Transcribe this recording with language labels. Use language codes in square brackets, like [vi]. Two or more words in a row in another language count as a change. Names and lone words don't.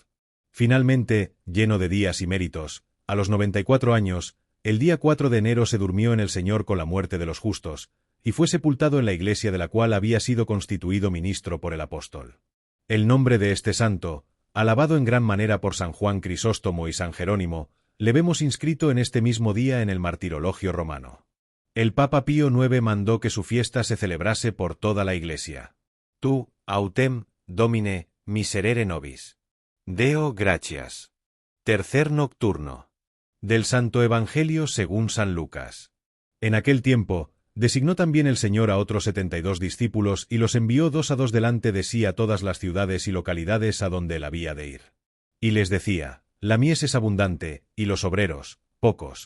[es] Finalmente, lleno de días y méritos, a los 94 años, el día 4 de enero se durmió en el Señor con la muerte de los justos, y fue sepultado en la iglesia de la cual había sido constituido ministro por el apóstol. El nombre de este santo, alabado en gran manera por San Juan Crisóstomo y San Jerónimo, le vemos inscrito en este mismo día en el martirologio romano. El Papa Pío IX mandó que su fiesta se celebrase por toda la Iglesia. [la] Tu, autem, domine, miserere nobis. Deo gratias. [es] Tercer nocturno. Del Santo Evangelio según San Lucas. En aquel tiempo, designó también el Señor a otros 72 discípulos y los envió 2 a 2 delante de sí a todas las ciudades y localidades a donde él había de ir. Y les decía: La mies es abundante, y los obreros, pocos.